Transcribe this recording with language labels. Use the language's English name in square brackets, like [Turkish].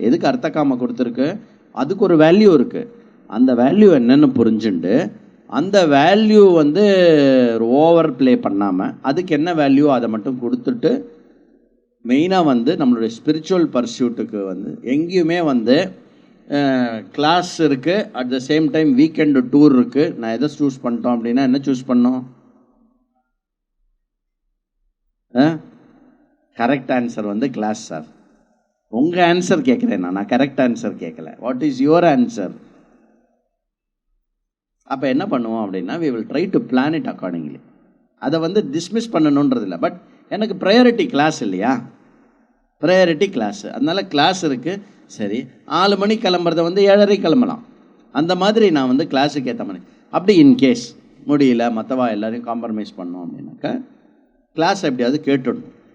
[Tamil] எதுக்கு அர்த்தகாம கொடுத்துருக்கு, அதுக்கு ஒரு வேல்யூ இருக்குது. அந்த வேல்யூ என்னன்னு புரிஞ்சுண்டு அந்த வேல்யூ வந்து ஓவர் ப்ளே பண்ணாமல் அதுக்கு என்ன வேல்யூ அதை மட்டும் கொடுத்துட்டு மெயினாக வந்து நம்மளுடைய ஸ்பிரிச்சுவல் பர்சியூட்டுக்கு வந்து எங்கேயுமே வந்து கிளாஸ் இருக்குது, [English] at the same time [Tamil] weekend tour இருக்குது. நான் எதை சூஸ் பண்ணிட்டோம் அப்படின்னா என்ன சூஸ் பண்ணோம்? கரெக்ட் ஆன்சர் வந்து கிளாஸ் சார். உங்கள் ஆன்சர் கேட்குறேன், நான் கரெக்ட் ஆன்சர் கேட்கல. [English] What is your answer? [Tamil] அப்போ என்ன பண்ணுவோம் அப்படின்னா [English] we will try to plan it accordingly. [Tamil] அதை வந்து டிஸ்மிஸ் பண்ணணுன்றது இல்லை. பட் எனக்கு ப்ரையாரிட்டி கிளாஸ் இல்லையா, ப்ரையாரிட்டி கிளாஸு, அதனால கிளாஸ் இருக்குது. சரி, 4 மணிக்கு கிளம்புறத வந்து 7:30 கிளம்பலாம். அந்த மாதிரி நான் வந்து கிளாஸுக்கு ஏற்ற மாதிரி. அப்படி இன்கேஸ் முடியல, மற்றவா எல்லாரையும் காம்ப்ரமைஸ் பண்ணோம் அப்படின்னாக்கா கிளாஸ் எப்படியாவது கேட்டுடணும்.